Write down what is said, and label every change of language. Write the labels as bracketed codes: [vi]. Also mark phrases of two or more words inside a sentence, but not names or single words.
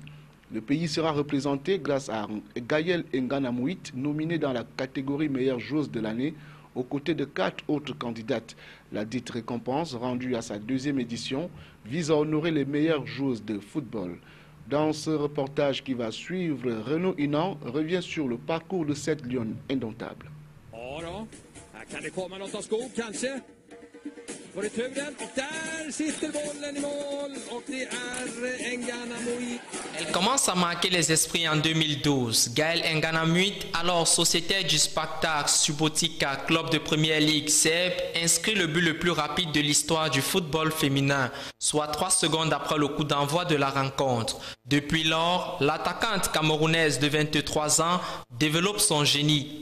[fr] Le pays sera représenté grâce à Gaëlle Nganamouit, nominée dans la catégorie meilleure joueuse de l'année, aux côtés de 4 autres candidates. La dite récompense, rendue à sa 2e édition, vise à honorer les meilleures joueuses de football. Dans ce reportage qui va suivre, Renaud Inan revient sur le parcours de cette lionne indomptable. [sv] Kan det komma något av skog kanske? På returen och där sitter bollen i mål och det är Nganamouit. [fr] Elle commence à marquer les esprits en 2012. Gaëlle Nganamouit, alors sociétaire du Spartak Subotica, club de première ligue serbe, inscrit le but le plus rapide de l'histoire du football féminin, soit 3 secondes après le coup d'envoi de la rencontre. Depuis lors, l'attaquante camerounaise de 23 ans développe son génie.